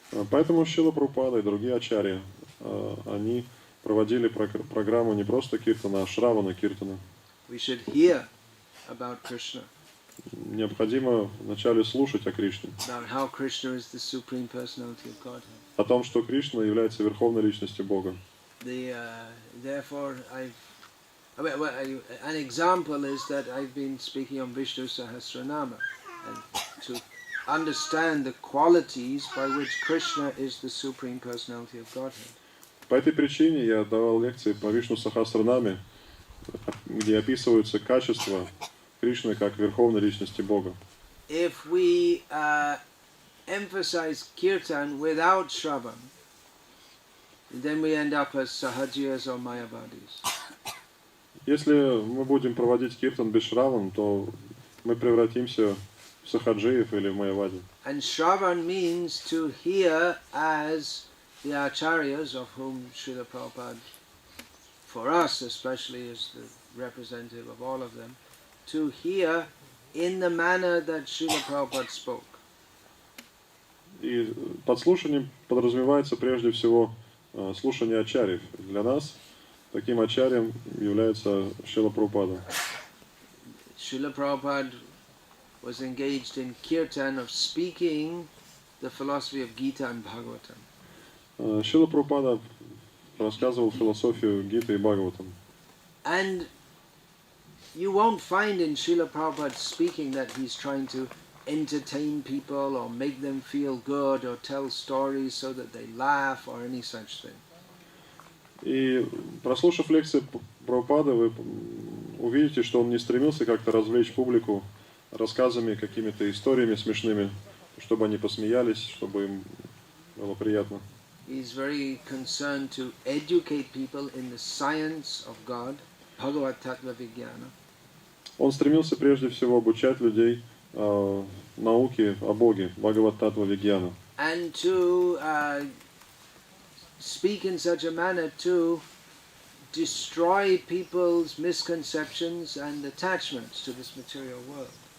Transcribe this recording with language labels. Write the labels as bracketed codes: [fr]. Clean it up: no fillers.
[ru] Поэтому Шрила Прабхупада и другие ачарьи, они проводили программу не просто киртана, а шравана киртана. [en] We should hear about Krishna. [ru] Необходимо вначале слушать о Кришне. [en] About how Krishna is the supreme personality of Godhead. [ru] О том, что Кришна является верховной личностью Бога. [en] Therefore, an example is that I've been speaking on Vishnu Sahasra Nama, and to understand the qualities by which Krishna is the supreme personality of Godhead. [ru] По этой причине я давал лекции по Вишну Сахасра Наме, где описываются качества Кришны как верховной личности Бога. [en] If we emphasize kirtan without shravan, then we end up as sahajiyas or mayavadis. [ru] Если мы будем проводить киртан без шраван, то мы превратимся в сахаджиев или в майявади. [en] And shravan means to hear as the acharyas, of whom Srila Prabhupada, for us especially, is the representative of all of them, to hear in the manner that Srila Prabhupada spoke. [ru] И под слушанием подразумевается прежде всего слушание ачарьев. Для нас таким ачарьем является Шрила Прабхупада. [en] Srila Prabhupada was engaged in kirtan of speaking the philosophy of Gita and Bhagavatam. [ru] Шрила Прабхупада рассказывал философию Гиты и Бхагаватам. [en] And you won't find in Srila Prabhupada speaking that he's trying to entertain people or make them feel good or tell stories so that they laugh or any such thing. [ru] И прослушав лекции Прабхупады, вы увидите, что он не стремился как-то развлечь публику рассказами, какими-то историями смешными, чтобы они посмеялись, чтобы им было приятно. [en] He's very concerned to educate people in the science of God, Bhagavad Tattva Vijnana. [ru] Он стремился прежде всего обучать людей науке о Боге, Бхагават Таттва Вигьяна. [en] And to speak in such a manner to destroy people's misconceptions and attachments to this material world.